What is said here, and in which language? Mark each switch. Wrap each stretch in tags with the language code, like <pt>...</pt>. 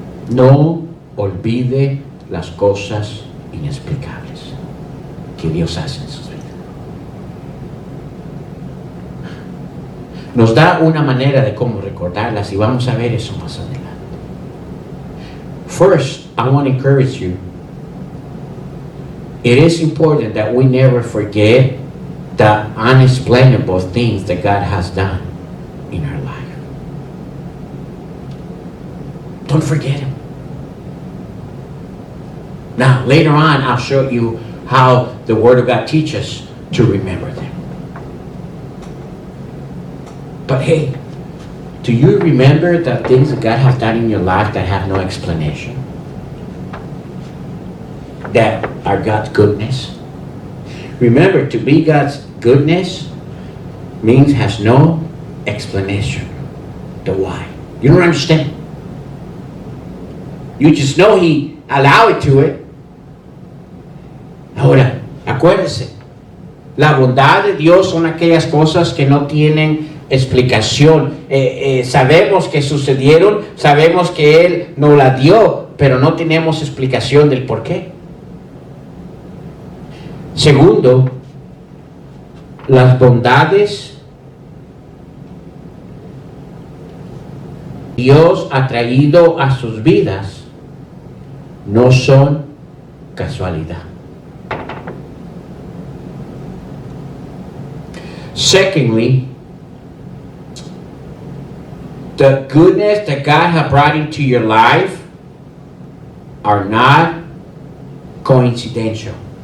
<es>No olvide las cosas inexplicables que Dios hace en sus vidas. Nos da una manera de cómo recordarlas y vamos a ver eso más adelante.</es> <en>First, I want to encourage you. It is important that we never forget the unexplainable things that God has done in our life. Don't forget Him. Now, later on, I'll show you how the Word of God teaches us to remember them. But hey, do you remember the things that God has done in your life that have no explanation? That are God's goodness? Remember, to be God's goodness means has no explanation. The why. You don't understand. You just know He allowed to it.</en> <es>Ahora, acuérdese, la bondad de Dios son aquellas cosas que no tienen explicación. Sabemos que sucedieron, sabemos que Él nos la dio, pero no tenemos explicación del por qué. Segundo, las bondades Dios ha traído a sus vidas no son casualidad.</es> <en>Secondly, the goodness that God has brought into your life are not coincidental.</en>